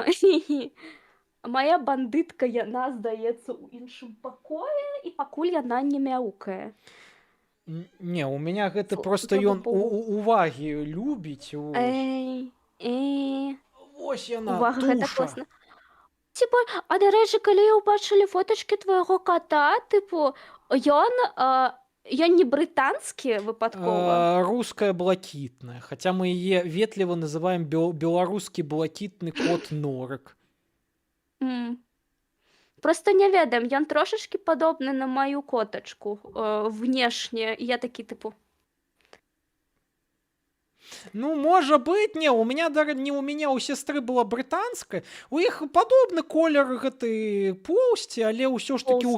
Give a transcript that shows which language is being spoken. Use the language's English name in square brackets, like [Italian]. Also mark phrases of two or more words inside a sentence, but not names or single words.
[Belarusian] Мая бандытка, яна, здаецца, у іншым пакоі, і пакуль яна не мяўкае. Не, [Russian] у меня [Belarusian] гэта проста Слава ён богу. увагі любіць, вось. Эй, Вось яна, увага, гэта туша. класна. [Ukrainian] Типа, а до речі, коли убачили фоточки твого кота, типу, ён не британський випадково? [Belarusian] Руская блакітная. Хаця мы яе ветліва называем беларускі блакітны кот Норык. М. Просто не ведам, ён трошечки падобны на мою коточку внешне. [Ukrainian] І я такі, типу, [Belarusian] Ну, можа быць, не, не [Russian] у меня, [Belarusian] у сестры была брытанская, у іх падобны колер гэтай поўсці, але ўсё ж такі у